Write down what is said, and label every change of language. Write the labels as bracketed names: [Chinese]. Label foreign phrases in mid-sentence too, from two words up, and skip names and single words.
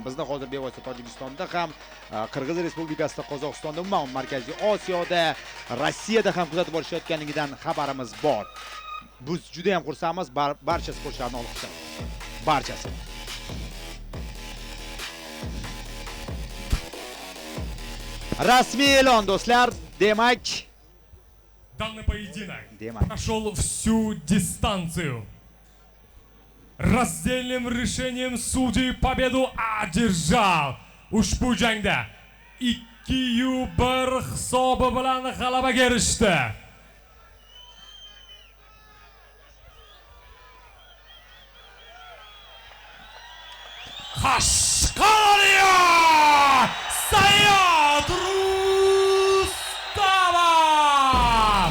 [Uzbek] Bizni hozir bevosita Tojikistonda ham, Qirg'iz Respublikasida, Qozog'istonda, umuman Markaziy Osiyoda, Rossiyada ham kuzatib borishayotganligidan xabarimiz bor. Biz juda ham xursandmiz, barcha sportchilarni olqishlaymiz. Barchasi. Rasmiy e'lon do'stlar, demak, [Russian] Данный поединок Демон. прошел всю дистанцию. Раздельным решением судей победу одержал. [Uzbek] Ushbu jangda 2-1 hisobi bilan g'alabaga erishdi. Qashqadaryo Sayyod Rustamov.